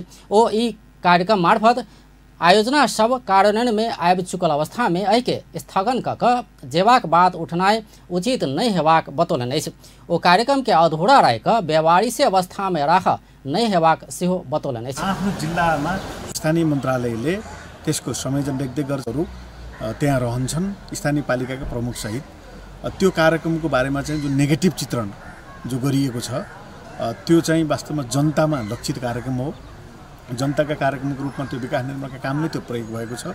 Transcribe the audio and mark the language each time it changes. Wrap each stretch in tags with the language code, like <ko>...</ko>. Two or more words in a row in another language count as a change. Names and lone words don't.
<mai>ओ ई कार्यक्रम मार्फत आयोजना सब कार्यान्वयन में आबि चुकल अवस्था में एहि के स्थगन कऽ जेबाक बात उठनाइ उचित नहीं हेबाक बतौलनि अछि। ओ कार्यक्रम के अधूरा रहि कऽ व्यवहारिक अवस्था में राख नहीं हेबाक सेहो बतौलनि अछि।</mai> <ne>आफ्नो जिल्लामा स्थानीय मन्त्रालयले त्यसको संयोजन व्यक्तिगतहरू त्यहाँ रहन्छन् स्थानीय पालिकाका प्रमुख सहित। त्यो कार्यक्रमको बारेमा चाहिँ जो नेगेटिभ चित्रण जो गरिएको छ त्यो चाहिँ वास्तवमा जनतामा लक्षित कार्यक्रम हो। जनताका कार्यक्रमको रूपमा त्यो विकास निर्माणका काम नै त्यो प्रयोग भएको छ।</ne>